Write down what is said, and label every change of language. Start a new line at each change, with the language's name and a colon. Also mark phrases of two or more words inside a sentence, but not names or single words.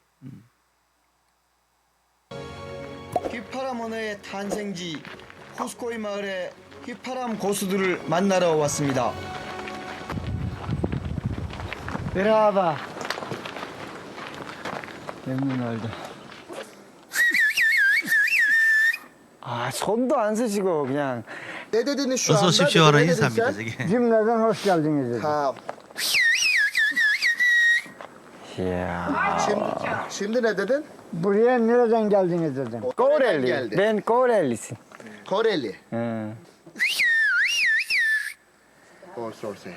Korean: 휘파람 언어의 탄생지 쿠스코이 마을에 휘파람 고수들을 만나러 왔습니다. 내려와봐. 맹문알도. 손도 안 쓰시고 그냥.
Turkish: Ne dediniz şu
Korean: 어서
Turkish: anda?
Korean: 오십시오 하는
Turkish: Ne dedin
Korean: 인사입니다.
Turkish: sen?
Korean: 저게.
Turkish: Cümleden hoş geldiniz dedi. Ha,
Korean: 이야.
Turkish: şimdi ne dedin? Buraya nereden geldiniz dedim. Nereden geldi? Ben Korelisin. Koreli. Hı. Sorsaya.